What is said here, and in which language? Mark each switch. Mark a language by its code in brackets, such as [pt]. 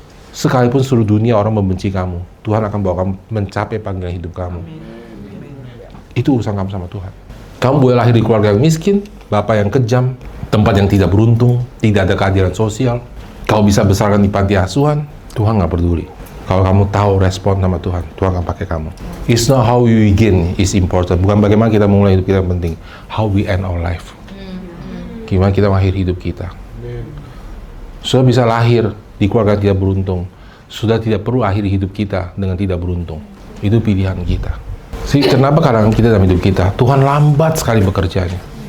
[id] Sekalipun seluruh dunia orang membenci kamu, Tuhan akan bawa kamu mencapai panggilan hidup kamu. Itu urusan kamu sama Tuhan. Kamu boleh lahir di keluarga yang miskin, bapak yang kejam, tempat yang tidak beruntung, tidak ada keadilan sosial. Kau bisa besarkan di panti asuhan, Tuhan nggak peduli. Kalau kamu tahu respon sama Tuhan, Tuhan akan pakai kamu. [en] It's not how we begin is important. [id] Bukan bagaimana kita mulai hidup kita yang penting. [en] How we end our life. [id] Gimana kita mengakhiri hidup kita. Sudah bisa lahir di keluarga yang tidak beruntung. Sudah tidak perlu akhiri hidup kita dengan tidak beruntung. Itu pilihan kita. Kenapa kadang kita dalam hidup kita, Tuhan lambat sekali bekerjanya.